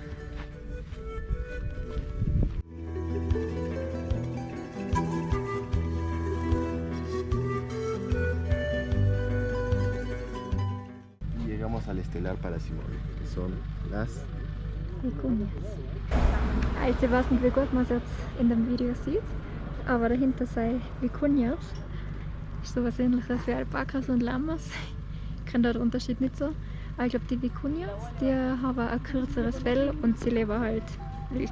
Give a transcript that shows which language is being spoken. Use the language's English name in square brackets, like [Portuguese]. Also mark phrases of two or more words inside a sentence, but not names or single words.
[Spanish] Y llegamos al estelar Paracimol, que son las Vicuñas. [German] Also ich weiß nicht, wie gut man es jetzt in dem Video sieht, aber dahinter sind Vicuñas. Ist sowas ähnliches wie Alpakas und Lamas. Ich kenne den Unterschied nicht so. Aber ich glaube, die Vicuñas, die haben ein kürzeres Fell und sie leben halt wild.